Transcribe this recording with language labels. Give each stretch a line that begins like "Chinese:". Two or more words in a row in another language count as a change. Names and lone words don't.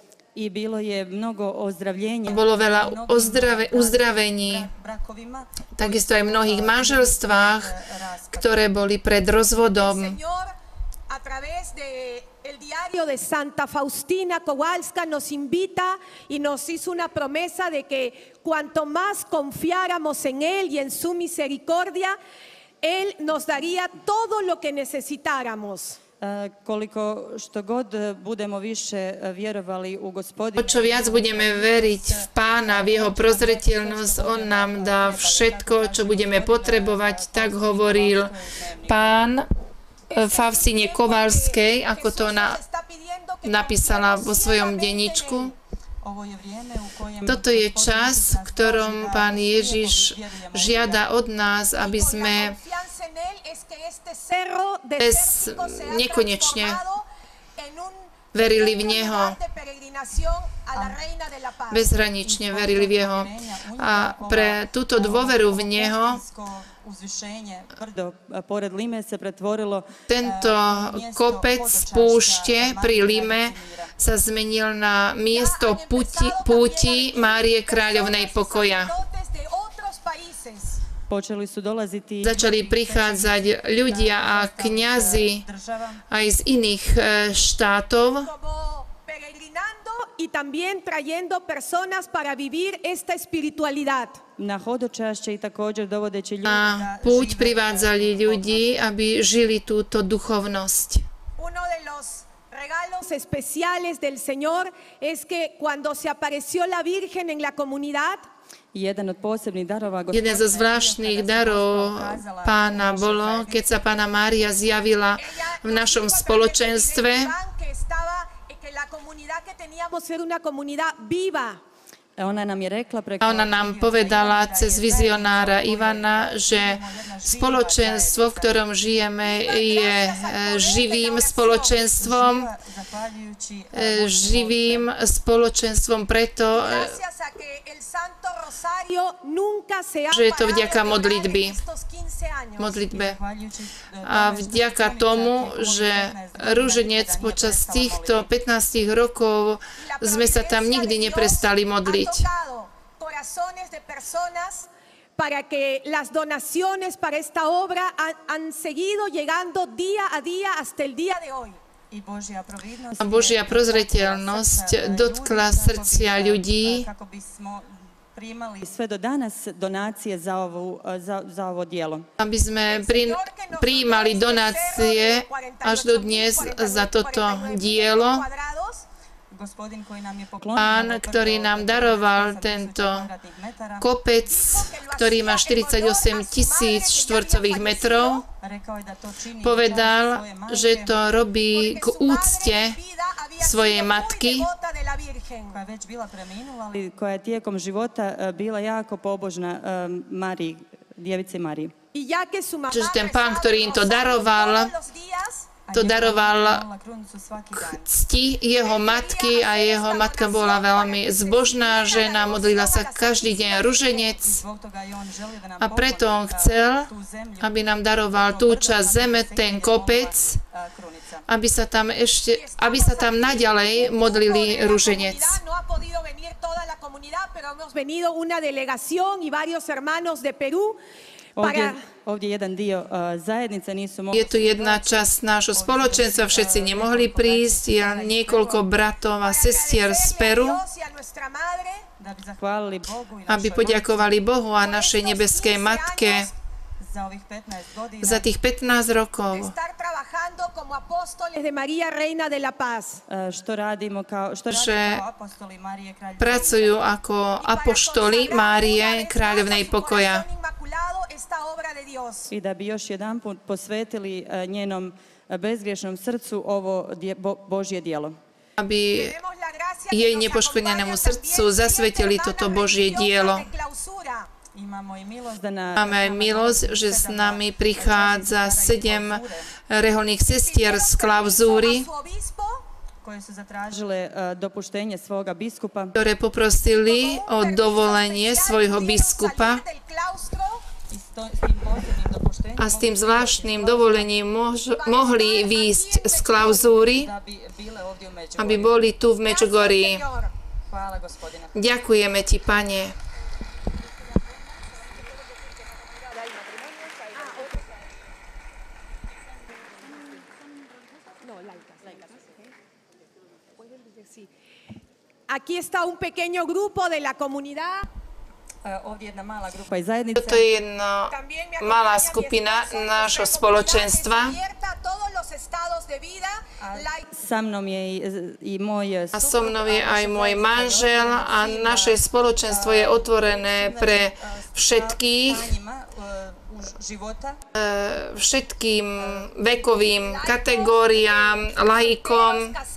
Croatian: I bilo je mnogo ozdravljenja
Slovak: Bolo veľa uzdravení,
Croatian: brakovima.
Slovak: takisto aj v mnohých manželstvách, ktoré boli pred rozvodom.
Spanish: Señor, a través de el diario de Santa Faustina Kowalska nos invita y nos hizo una promesa de que cuanto más confiáramos en Él y en su misericordia, Él nos daría todo lo que necesitáramos.
Croatian: Koliko što god budemo više vjerovali u O Gospodina,
Slovak: čo viac budeme veriť v Pána, v Jeho prozreteľnosť, On nám dá všetko, čo budeme potrebovať, tak hovoril Pán Faustine Kovalskej, ako to napísala vo svojom denníčku.
Croatian: ovo je vrijeme u kojem
Slovak: Toto je čas, v ktorom Pán Ježiš žiada od nás, aby sme nekonečne verili v Neho, bezhranične verili v Jeho. A pre túto dôveru v Neho
Croatian: uzvišenje brdo pored Lime se pretvorilo
Slovak: tento kopec púšte pri Lime sa zmenil na miesto púti Márie Kráľovnej pokoja.
Croatian: počeli su dolaziti
Slovak: Začali prichádzať ľudia a kňazi aj z iných štátov
Spanish: y también trayendo personas para vivir esta espiritualidad.
Croatian: na hodočašće i također dovodeći ljudi
Slovak: na púť privádzali ľudí, aby žili túto duchovnosť.
Spanish: Uno de los regalos especiales del Señor es que cuando se apareció la Virgen en la comunidad,
Croatian: jedan od posebnih darova
Slovak: Jeden zo zvláštnych darov Pána bolo, keď sa Panna Mária zjavila v našom spoločenstve.
Spanish: que la comunidad que teníamos era una comunidad viva.
Croatian: Ona nam je rekla preko...
Slovak: A ona nám povedala cez vizionára Ivana, že spoločenstvo, v ktorom žijeme, je živým spoločenstvom, preto, že je to vďaka modlitbe. A vďaka tomu, že rúženec počas týchto 15 rokov sme sa tam nikdy neprestali modliť.
Spanish: Para que las donaciones para esta obra han seguido llegando día a día hasta el día de hoy.
Slovak: A Božia prozreteľnosť dotkla srdcia ľudí,
Croatian: sve do danas donacije za ovo djelo.
Slovak: Aby sme prijímali donácie až do dnes za toto dielo. Pán, ktorý nám daroval tento kopec, ktorý má 48 000 štvorcových metrov, povedal, že to robí k úcte svojej matky,
Croatian: koja je tijekom života bila jako pobožna Mariji, djevici Mariji.
Slovak: Čiže ten pán, ktorý im to daroval k cti jeho matky a jeho matka bola veľmi zbožná žena, modlila sa každý deň ruženec a preto on chcel, aby nám daroval tú časť zeme, ten kopec, aby sa tam naďalej modlili ruženec.
Croatian: Ovdje jedan dio zajednice nisu mogli...
Slovak: Je tu jedna časť nášho spoločenstva, všetci nemohli prísť, je niekoľko bratov a sestier z Peru, aby poďakovali Bohu a našej nebeskej matke za tých 15 rokov, že pracujú ako apoštoli Márie, kráľovnej pokoja.
Croatian: I da bi još jedanput posvetili njenom bezgriješnom srcu ovo Božje djelo.
Slovak: Aby jej nepoškvrnenému srdcu zasvetili toto Božie dielo. Máme aj milosť, že s nami prichádza 7 reholných sestier z klauzúry,
Croatian: koje su zatražile dopuštenje svoga biskupa,
Slovak: ktoré poprosili o dovolenie svojho biskupa a s tým zvláštnym dovolením mohli výjsť z klauzúry, aby boli tu v Medžugorí. Ďakujeme ti, Pane.
Spanish: Aquí está un pequeño grupo de la comunidad.
Slovak: Toto je jedna malá skupina nášho spoločenstva. A so mnou je aj môj manžel a naše spoločenstvo je otvorené pre všetkým vekovým kategóriám, laikom,